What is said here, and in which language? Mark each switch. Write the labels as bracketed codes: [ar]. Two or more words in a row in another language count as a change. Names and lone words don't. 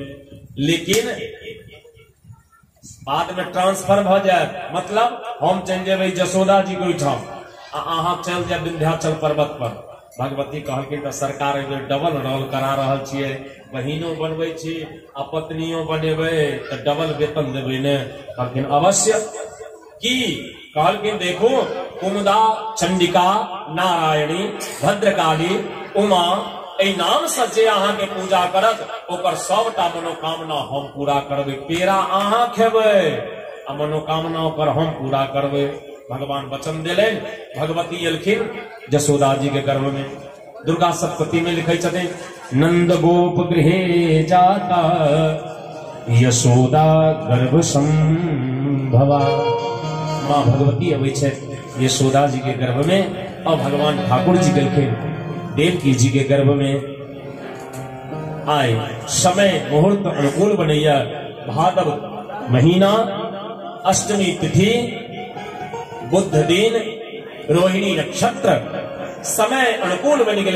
[mai] लेकिन बाद में ट्रांसफर भ जाए, मतलब हम चल जेबै यशोदा जी को ठाम आ अहाँ चल जाए विंध्याचल पर्वत पर। भगवती कहलखिन तो सरकार डबल रोल करा रहल छियै, बहिनो बनबै छी आ पत्नियों बनेबै तो डबल वेतन देबै ने। कहलखिन अवश्य की, कहलखिन देखो कुमुदा चंडिका नारायणी भद्रकाली उमा ए नाम से जे अहाँ के पूजा करत ओकर सबटा मनोकामना हम पूरा करबै। पेड़ा अहाँ खेबै आ मनोकामना ओकर हम पूरा करबै। भगवान वचन देलन। भगवती एलखिन जसोदा जी के गर्भ में। दुर्गा सप्तशती में लिखे छथिन [sa] नंद गोप गृहे जाता यशोदा गर्भ संभवा। [mai] माँ भगवती अबै छै यशोदा जी के गर्भ में और भगवान ठाकुर जी गेलखिन देवकी जी के गर्भ में। आए समय मुहूर्त अनुकूल बनैया, भादव महीना अष्टमी तिथि बुध दिन रोहिणी नक्षत्र, समय अनुकूल बन गए।